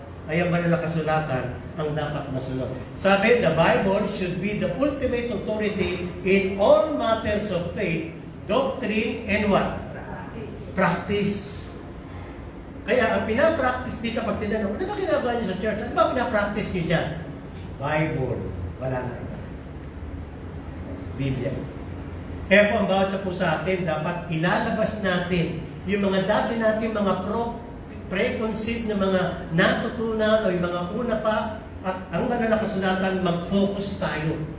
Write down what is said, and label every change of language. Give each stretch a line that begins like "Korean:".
Filipino: ay ang banal na kasulatan ang dapat masunod.
English: Sabi, the Bible should be the ultimate authority in all matters of faith, doctrine, and what? Practice.
Filipino: Kaya ang pinapractice dito pag tinanong, ano ba ginagawa niyo sa church? Ano ba pinapractice niyo dyan? Bible. Wala na iba. Biblia. Kaya po ang bawat sa po sa atin, dapat ilalabas natin yung mga dati natin mga preconceived na mga natutunan o yung mga una pa at ang banal na kasulatan, mag-focus tayo.